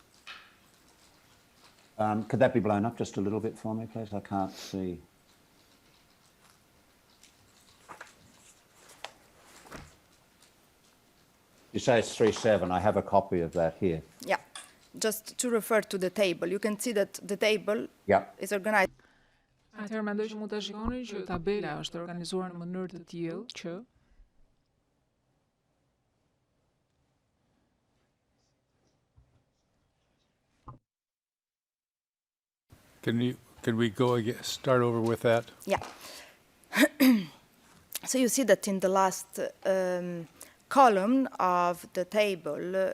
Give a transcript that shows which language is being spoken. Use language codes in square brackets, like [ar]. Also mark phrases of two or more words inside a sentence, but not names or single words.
[en] Could that be blown up just a little bit for me, please? I can't see. You say it's 3.7. I have a copy of that here. Yeah. Just to refer to the table, you can see that the table is organized. [sq] Atëherë mendoj që mund të shikoni që tabela është organizuar në mënyrë të tillë që [en] Can we go again, start over with that? Yeah. So you see that in the last column of the table,